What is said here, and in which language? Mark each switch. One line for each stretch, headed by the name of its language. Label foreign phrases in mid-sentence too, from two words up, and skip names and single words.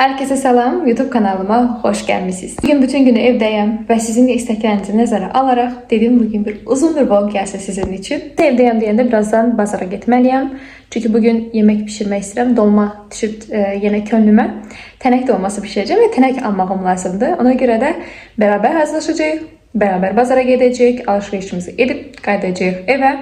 Turkish: Herkese selam, YouTube kanalıma hoş gelmişsiniz. Bugün bütün günü evdeyim ve sizin de isteklerinizi
Azerbaijani: nəzərə alaraq
Turkish: dedim bugün uzun bir vlog gəlsə sizin için.
Azerbaijani: Evdeyim deyəndə birazdan bazara getməliyəm. Çünkü bugün yemek pişirmək istəyirəm. Dolma düşüb yenə könlümə. Tənək dolması pişirəcəm və tənək almağım lazımdır. Ona görə də beraber hazırlaşacağıq, beraber bazara gedəcəyik, alışverişimizi edib qayıdacağıq evə.